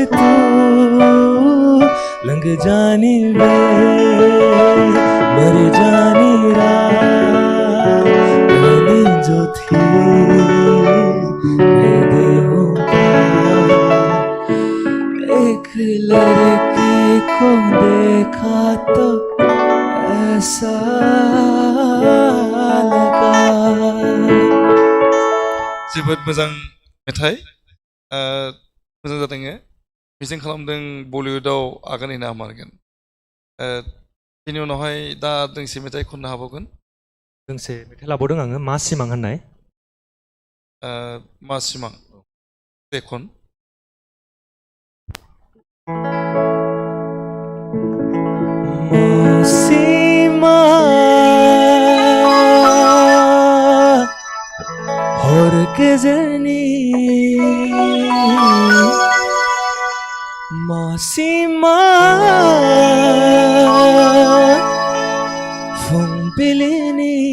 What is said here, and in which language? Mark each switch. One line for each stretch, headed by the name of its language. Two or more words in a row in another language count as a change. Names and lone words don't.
Punjabi: फितूर लंघ जानी वे मर जानी
Hindi: रात जो थी एक लड़की को देखा तो ऐसा लगा
Bodo: जोबोद मोजां मेथाइ मोजां जादों मिजिं खालामदों बलिउडआव आगान होनो हामारगोन बेनि उनावहाय दा दोंसे मेथाइ खननो हाबावगोन दोंसे मेथाइ लाबावदों आङो मा सिमां होननाय मा सिमां दे खन सीमा और के जनी मासीमा फुंबिलिनी